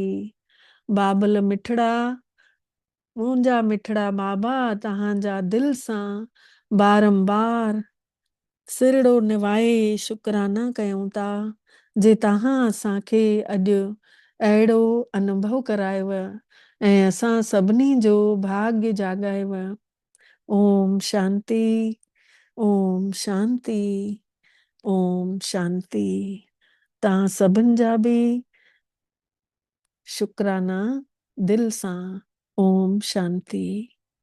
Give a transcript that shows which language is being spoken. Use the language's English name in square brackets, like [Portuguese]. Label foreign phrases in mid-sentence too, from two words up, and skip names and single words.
[Sindhi] बाबल मिठड़ा मुंहिंजा मिठड़ा बाबा तव्हांजा दिलि सां बारंबार सिरड़ो निवाए शुकराना कयूं था जे तव्हां असांखे अॼु अहिड़ो अनुभव करायव ऐं असां सभिनी जो भाग्य जाॻायव। [Sanskrit] ओम शांति, ओम शांति, ओम शांति। [Sindhi] तव्हां सभिनि जा बि शुकराना दिलि सां। [Sanskrit] ओम शांति।